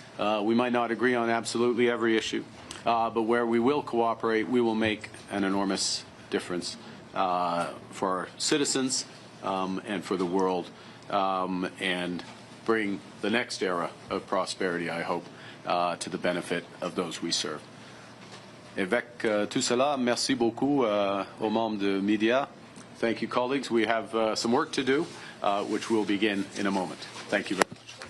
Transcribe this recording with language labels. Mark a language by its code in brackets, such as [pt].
[en] We might not agree on absolutely every issue, but where we will cooperate, we will make an enormous difference for our citizens and for the world, and bring the next era of prosperity, I hope, to the benefit of those we serve. [fr] Avec tout cela, merci beaucoup aux membres de media. [en] Thank you, colleagues. We have some work to do, which we'll begin in a moment. Thank you very much.